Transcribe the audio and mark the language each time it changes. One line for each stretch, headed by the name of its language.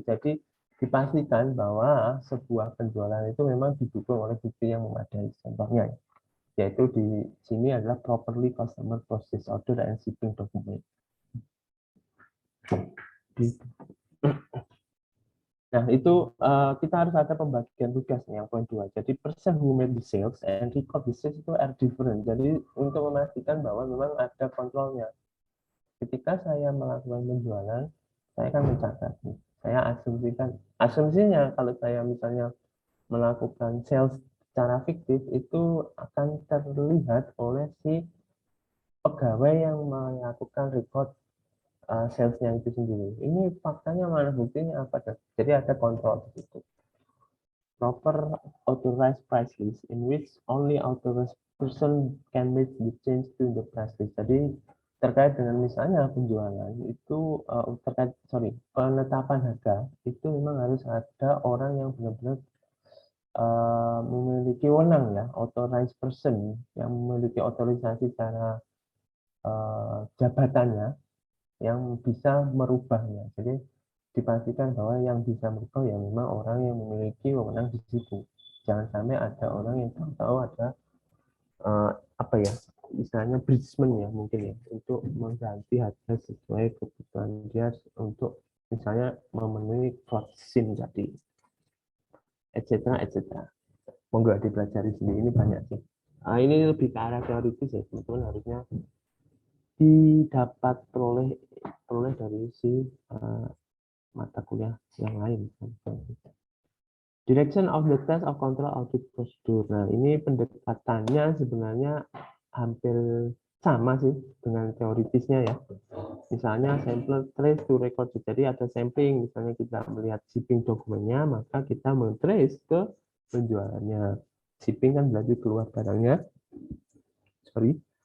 Indonesian: Jadi dipastikan bahwa sebuah penjualan itu memang didukung oleh bukti yang memadai. Contohnya, yaitu di sini adalah
English: properly customer purchase order and shipping document.
Indonesian: Nah, itu kita harus ada pembagian tugas nih, yang poin 2.
English: Jadi, person who made the sales and record the sales itu are different.
Indonesian: Jadi, untuk memastikan bahwa memang ada kontrolnya. Ketika saya melakukan penjualan, saya akan mencatat. Saya asumsikan, asumsinya kalau saya misalnya melakukan sales secara fiktif, itu akan terlihat oleh si pegawai yang melakukan record salesnya itu sendiri. Ini faktanya mana, buktinya apa? Jadi ada kontrol di situ.
English: Proper authorized price list in which only authorized person can make the change to the price list.
Indonesian: Jadi terkait dengan misalnya penjualan itu penetapan harga itu memang harus ada orang yang benar-benar memiliki wewenang, ya, authorized person yang memiliki otorisasi secara jabatannya yang bisa merubahnya. Jadi dipastikan bahwa yang bisa merubah ya memang orang yang memiliki wewenang di situ. Jangan sampai ada orang yang tahu ada apa ya, istilahnya bridesman ya mungkin ya, untuk mengganti harga sesuai kebutuhan dia untuk misalnya memenuhi plot scene tadi, etc. etc. Monggo dipelajari sendiri, ini banyak sih. Ini lebih ke arah teoritis ya, teman-teman harusnya didapat peroleh dari si mata kuliah yang lain.
English: Direction of the test of control audit procedure.
Indonesian: Nah, ini pendekatannya sebenarnya hampir sama sih dengan teoritisnya ya. Misalnya
English: sample trace to record.
Indonesian: Jadi ada sampling, misalnya kita melihat shipping dokumennya, maka kita men-trace ke penjualannya. Shipping kan berarti keluar barangnya. Sorry.